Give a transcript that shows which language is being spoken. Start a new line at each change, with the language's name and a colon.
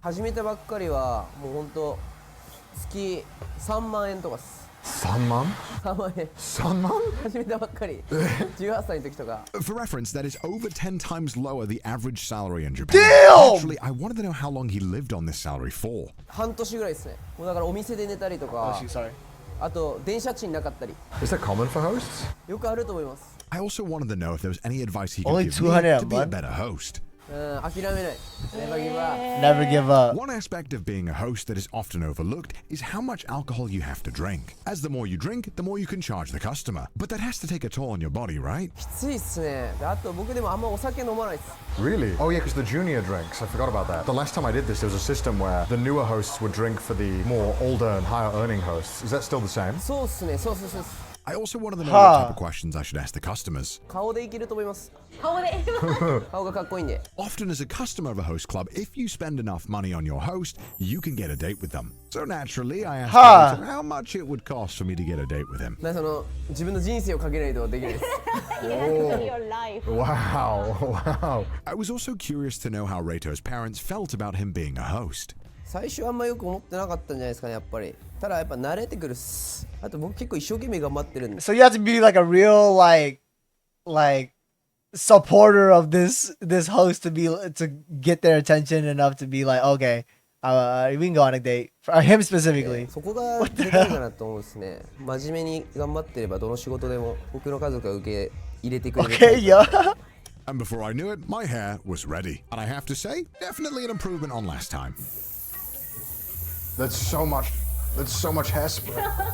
Japanese: 始めたばっかりはもう本当月3万円とかです。 3万? 3万円。 3万? 始めたばっかり。18歳の時とか。
English: For reference, that is over 10 times lower the average salary in Japan. Damn! Actually, I wanted to know how long he lived on this salary for.
Japanese: 半年ぐらいですね。もうだからお店で寝たりとか。あと電車賃なかったり。
English: Is that common for hosts?
Japanese: よくあると思います。
English: I also wanted to know if there was any advice he could Only give me to be a better host.
Japanese: 諦めない。
English: Never give up. Never give up. One aspect of being a host that is often overlooked is how much alcohol you have to drink. As the more you drink, the more you can charge the customer. But that has to take a toll on your body, right?
Japanese: きついっすね。あと僕でもあんまお酒飲まないです。
English: Really? Oh yeah, because the junior drinks. I forgot about that. The last time I did this, there was a system where the newer hosts would drink for the more older and higher earning hosts. Is that still the same?
Japanese: そうっすね。そう。
English: I also wanted to know what type of questions I should ask the customers.
Japanese: 顔でいけると思います。顔で。顔がかっこいいんで。
English: Often as a customer of a host club, if you spend enough money on your host, you can get a date with them. So naturally, I asked him how much it would cost for me to get a date with him.
Japanese: その自分の人生をかけないとできないです。
English: Your life. Wow. I was also curious to know how Reito's parents felt about him being a host.
Japanese: 最初あんまよく思ってなかったんじゃないですかね、やっぱり。ただやっぱ慣れてくるっす。あと僕結構一生懸命頑張ってるんで。
English: So you have to be like a real like supporter of this host to get their attention enough to be like, okay, we can go on a date for him specifically.
Japanese: そこがでかいかなと思うんですね。真面目に頑張ってればどの仕事でも僕の家族が受け入れてくれる。
English: Okay, yeah. And before I knew it, my hair was ready. And I have to say, definitely an improvement on last time. That's so much hairspray.